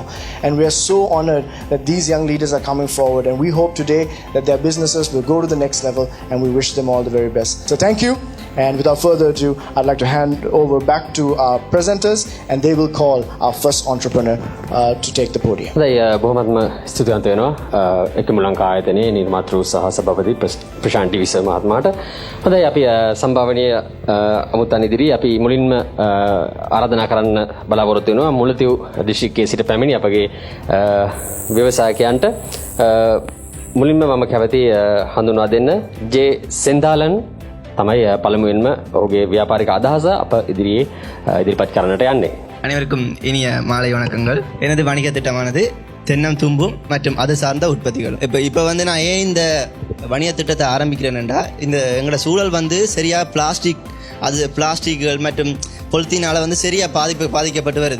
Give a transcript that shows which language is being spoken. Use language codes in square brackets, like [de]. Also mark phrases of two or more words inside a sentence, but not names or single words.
[en] And we are so honored that these young leaders are coming forward, and we hope today that their businesses will go to the next level, and we wish them all the very best. So thank you. And without further ado, I'd like to hand over back to our presenters, and they will call our first entrepreneur to take the podium. [si] බොහොමත්ම ස්තුතිවන්ත වෙනවා එකම ලංකා ආයතනයේ නිර්මාතෘ සහ සභාපති ප්‍රශාන්ති විස මහත්මයාට. හොඳයි අපි සම්භාවනීය අමුත්තන් ඉදිරි අපි මුලින්ම ආරාධනා කරන්න බලාපොරොත්තු වෙනවා මුලතිව් දිස්ත්‍රික්කයේ සිට පැමිණි අපගේ ව්‍යවසායකයන්ට මුලින්ම මම කැමති හඳුන්වා දෙන්න ජේ සෙන්දාලන් තමයි පළමුවෙන්ම ඔහුගේ ව්‍යාපාරික අදහස අප ඉදිරියේ ඉදිරිපත් කරන්නට යන්නේ. [ta] அனைவருக்கும் இனிய மாலை வணக்கங்கள். எனது வணிக திட்டமானது தென்னம் தும்பும் மற்றும் அது சார்ந்த உற்பத்திகள். இப்போ வந்து நான் ஏன் இந்த வணிக திட்டத்தை ஆரம்பிக்கிறேன்டா, இந்த எங்களோட சூழல் வந்து சரியாக பிளாஸ்டிக்கள் மற்றும் பொலித்தீனால் வந்து சரியாக பாதிக்கப்பட்டு வருது.